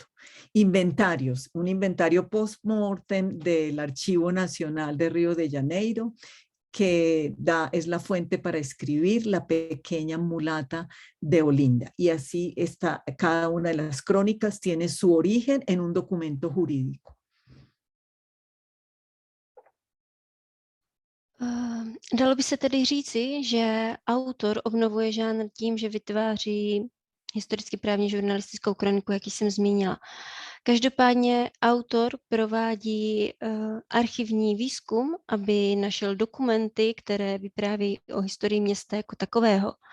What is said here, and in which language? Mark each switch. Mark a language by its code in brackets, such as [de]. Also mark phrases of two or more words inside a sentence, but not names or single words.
[es] Inventarios, un inventario post-mortem del Archivo Nacional de Río de Janeiro, que es la fuente para escribir La pequeña mulata de Olinda. Y así está, cada una de las crónicas tiene su origen en un documento jurídico. [cs] Dalo by se tedy říci, že autor obnovuje žánr tím, že vytváří historicky právně žurnalistickou kroniku, jak jsem zmínila. Každopádně autor provádí archivní výzkum, aby našel dokumenty, které vyprávějí o historii města jako takového.